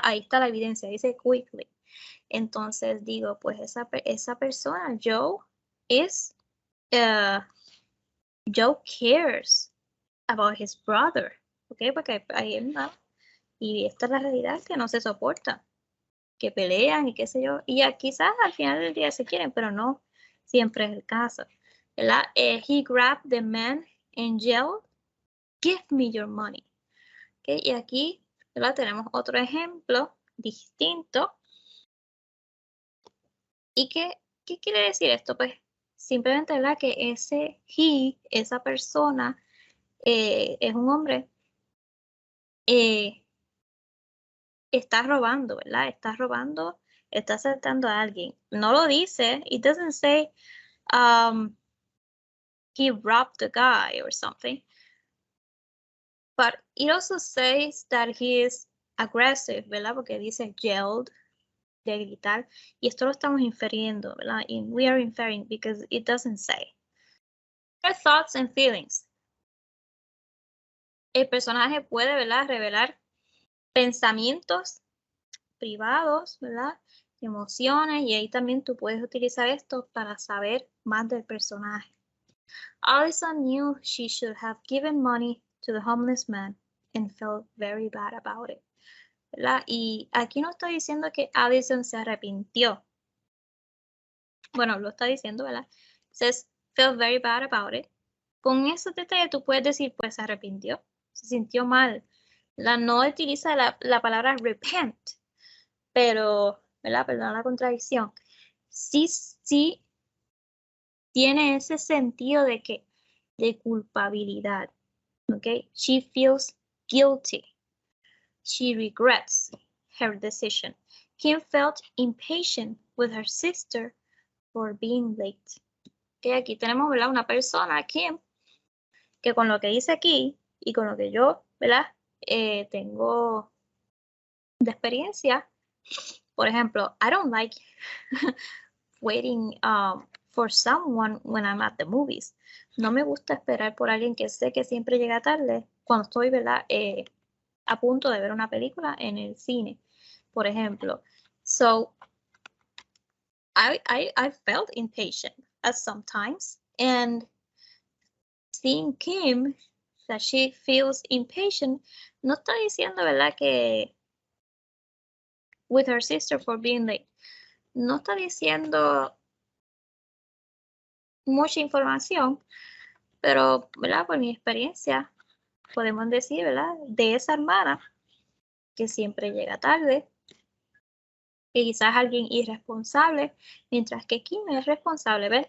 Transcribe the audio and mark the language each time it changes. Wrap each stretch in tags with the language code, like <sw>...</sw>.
<es>Ahí está la evidencia, dice quickly. Entonces digo, pues esa persona,</es> <en>Joe cares about his brother,</en> <es>¿ok? Porque ahí no. Y esta es la realidad, que no se soporta, que pelean y qué sé yo, y ya quizás al final del día se quieren, pero no siempre es el caso, ¿verdad?</es> <en>He grabbed the man and yelled, give me your money. ¿Okay?</en> <es>Y aquí, ¿verdad?, tenemos otro ejemplo distinto. ¿Y qué quiere decir esto? Pues simplemente, ¿verdad?, que esa persona, es un hombre, está robando, ¿verdad? Está robando, está asaltando a alguien. No lo dice,</es> <en>it doesn't say he robbed the guy or something. But it also says that he is aggressive, ¿verdad?</en> <es>Porque dice yelled, de gritar, y esto lo estamos infiriendo, ¿verdad?</es> <en>And we are inferring because it doesn't say. Her thoughts and feelings.</en> <es>El personaje puede, ¿verdad?, revelar pensamientos privados, ¿verdad?, emociones, y ahí también tú puedes utilizar esto para saber más del personaje.</es> <en>Allison knew she should have given money to the homeless man and felt very bad about it, ¿verdad?</en> <es>Y aquí no está diciendo que Allison se arrepintió. Bueno, lo está diciendo, ¿verdad?</es> <en>Says, felt very bad about it.</en> <es>Con esos detalles tú puedes decir, pues se arrepintió, se sintió mal. No utiliza la palabra repent, pero, ¿verdad?, perdón la contradicción. Sí tiene ese sentido de culpabilidad, ¿ok?</es> <en>She feels guilty. She regrets her decision. Kim felt impatient with her sister for being late.</en> <es>Okay, aquí tenemos, ¿verdad?, una persona, Kim, que con lo que dice aquí y con lo que yo, ¿verdad?, tengo de experiencia, por ejemplo,</es> <en>I don't like waiting for someone when I'm at the movies.</en> <es>No me gusta esperar por alguien que sé que siempre llega tarde cuando estoy, ¿verdad?, a punto de ver una película en el cine, por ejemplo.</es> <en>So, I felt impatient at some times, and seeing Kim, that she feels impatient,</en> <es>no está diciendo, ¿verdad?, que</es> <en>with her sister for being late.</en> <es>No está diciendo mucha información, pero, ¿verdad?, por mi experiencia, podemos decir, ¿verdad?, de esa hermana que siempre llega tarde, que quizás alguien irresponsable, mientras que Kim es responsable. ¿Ves?</es>